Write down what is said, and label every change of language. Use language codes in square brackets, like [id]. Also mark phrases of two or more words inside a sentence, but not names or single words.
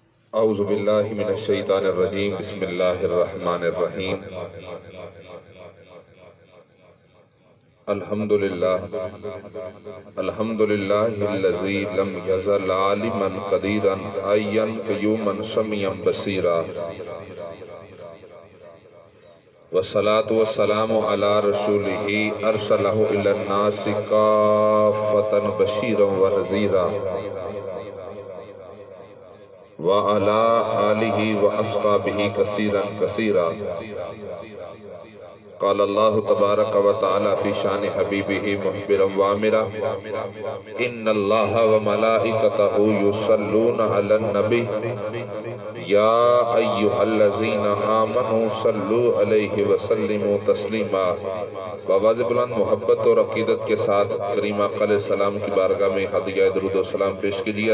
[ar] اعوذ باللہ من الشیطان الرجیم بسم اللہ الرحمن الرحیم الحمدللہ الذی لم یزل عالما قدیرا حیا قیوما سمیعا بصیرا والصلاة والسلام علی رسولہ ارسلہ الی الناس کافۃ بشیرا ونذیرا وعلى آلہ واصحابہ کثیرا کثیرا قال اللہ تبارک و تعالی فی شان حبیبہ محبرا وامرا ان اللہ وملائکتہ یصلون علی النبی یا ایہا الذین آمنوا صلوا علیہ وسلموا تسلیما [ur] بآواز بلند محبت اور عقیدت کے ساتھ کریم آقا علیہ السلام کی بارگاہ میں ہدیہ درود و سلام پیش کیجیے۔